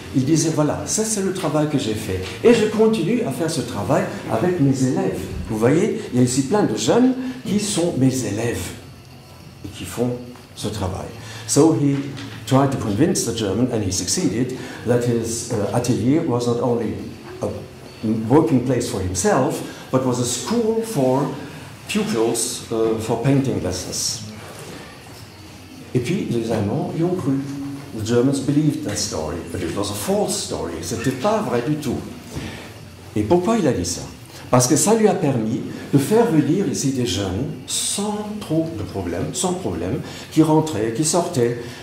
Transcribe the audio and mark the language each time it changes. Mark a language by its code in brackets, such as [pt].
[fr] Il disait, voilà, ça c'est le travail que j'ai fait. Et je continue à faire ce travail avec mes élèves. Vous voyez, il y a ici plein de jeunes qui sont mes élèves et qui font ce travail. [en] So he tried to convince the German, and he succeeded, that his atelier was not only a working place for himself, but was a school for pupils for painting lessons. [fr] Et puis les Allemands y ont cru. [en] The Germans believed that story, but it was a false story. [fr] C'était pas vrai du tout. Et pourquoi il a dit ça? Parce que ça lui a permis de faire venir ici des jeunes sans trop de problèmes, sans problème, qui rentraient, qui sortaient.